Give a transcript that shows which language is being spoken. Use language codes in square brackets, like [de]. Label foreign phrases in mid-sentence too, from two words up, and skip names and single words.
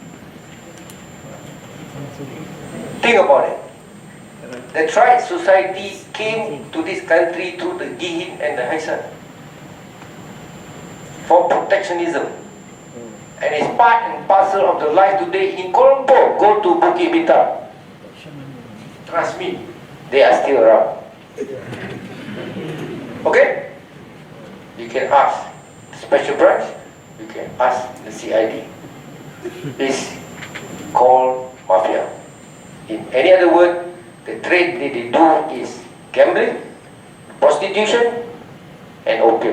[en] Think about it. The tribe society came to this country through the Gihin and the Haisan for protectionism. And it's part and parcel of the life today in Kuala Lumpur. Go to Bukit Bintang. Trust me, they are still around. Okay? You can ask the special branch, you can ask the CID. It's called mafia. In any other word, the trade that they do is gambling, prostitution, and opium.